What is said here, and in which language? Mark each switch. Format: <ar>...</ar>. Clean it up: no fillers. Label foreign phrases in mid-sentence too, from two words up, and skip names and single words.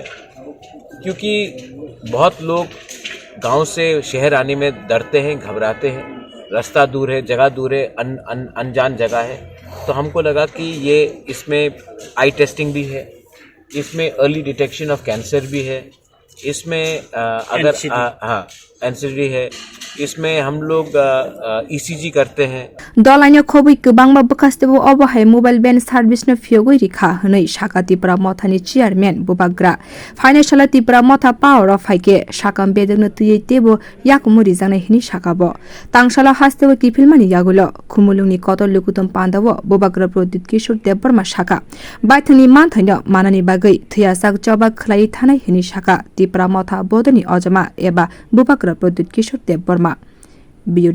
<hi>क्योंकि बहुत लोग गांव से शहर आने में डरते हैं, घबराते हैं, रास्ता दूर है, जगह दूर है, अनजान जगह है। तो हमको लगा कि ये इसमें</hi> <en>eye testing</en> <hi>भी है, इसमें</hi> <en>early detection of cancer</en> <hi>भी है, इसमें एनसीडी है, इसमें हम लोग ईसीजी करते हैं।</hi> <brx>दलाइनो खबै गोबांबा बखास्तेबो अबहाय</brx> <en>mobile van servicenu</en> <brx>फियोगै रिखा हनै साका तिप्रा मथानि चेयारमैन बुबाग्रा फाइनान्शियल तिप्रा मथा</brx> <en>power of</en> <brx>हाइके साकाम बेदनो तुयै तेबो याकुमुरि जानाय हिनि साकाबो तांसाला हास्तेबो किफिलमानि यागुलो खुमुलुंनि कतल लुकुतम पान्दावो बुबाग्रा प्रदीप किशोर देव बर्मा साका बाइथनि मानथैनो मानानि बागै थैया साक जबा खलाय थानाय हिनि साका तिप्रा मथा बदनि अजमा एबा बुबाग्रा प्रदीप किशोर देव बर्मा।</brx>